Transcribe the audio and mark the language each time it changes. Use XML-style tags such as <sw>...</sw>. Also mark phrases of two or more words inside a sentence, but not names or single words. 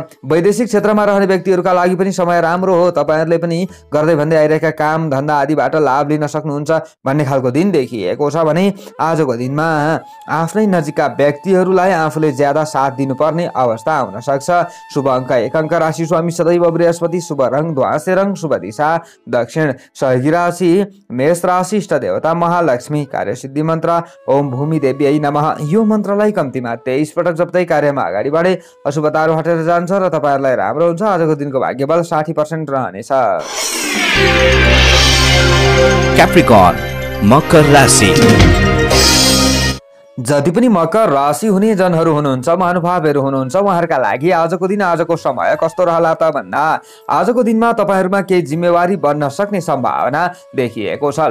<ne>वैदेशिक क्षेत्रमा रहने व्यक्तिहरुका लागि पनि समय राम्रो हो। तपाईहरुले पनि गर्दै भन्दै आइरहेका काम धन्दा आदिबाट लाभ लिन सक्नुहुन्छ भन्ने खालको दिन देखिएको छ भने आजको दिनमा आफ्नै नजिकका व्यक्तिहरुलाई आफूले ज्यादा साथ दिनुपर्ने अवस्था आउन सक्छ। शुभ अङ्क 1 अङ्क राशि स्वामी सदैव बृहस्पति, शुभ रङ ध्वासे रङ, शुभ दिशा दक्षिण, सहयोगी राशि मेष राशि, इष्ट देवता महालक्ष्मी, कार्य सिद्धि मन्त्र</ne> <sa>ओम भूमि देव्यै नमः।</sa> <ne>यो मन्त्रलाई कम्तीमा 23 पटक जप्दै कार्यमा अगाडि बढे अशुभताहरू हटेर जान्छ र तपाईहरुलाई राम्रो हुन्छ। आजको दिनको भाग्यबल 60% रहनेछ। क्याप्रिकर्न मकर राशि। जति पनि मकर राशि हुने जनहरू हुनुहुन्छ, महानुभावहरू हुनुहुन्छ, उहाँहरूका लागि आजको दिन आजको समय कस्तो रहला त भन्दा आजको दिनमा तपाईहरुमा केही जिम्मेवारी बन्न सक्ने सम्भावना देखिएको छ।</ne>